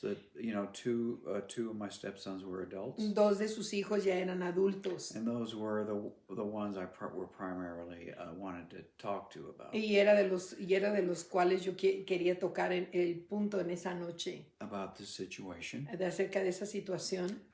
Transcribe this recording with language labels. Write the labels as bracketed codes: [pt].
[en] That two of my stepsons were adults. [es] Dos de sus hijos ya eran adultos. [en] And those were the ones I were primarily wanted to talk to about. [es] Y era de los cuales yo quería tocar el punto en esa noche. [en] About the situation. [es] Acerca de esa situación.